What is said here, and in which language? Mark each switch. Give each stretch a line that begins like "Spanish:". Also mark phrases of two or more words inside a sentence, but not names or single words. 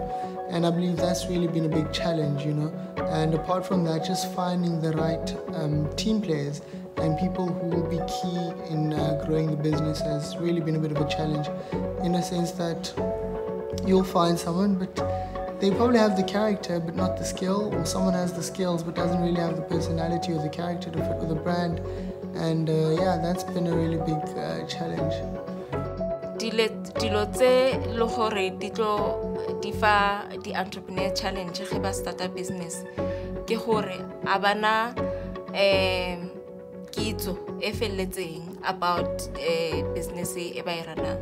English: And I believe that's really been a big challenge, you know. And apart from that, just finding the right team players and people who will be key in growing the business has really been a bit of a challenge, in a sense that you'll find someone, but they probably have the character but not the skill, or someone has the skills but doesn't really have the personality or the character to fit with the brand. And yeah, that's been a really big challenge.
Northern Sotho: Dilo tse lo gore di fa di
English: entrepreneur challenge
Northern Sotho: ge ba starta business ke gore a bana kitso e felletseng
English: about business
Northern Sotho: e ba irana.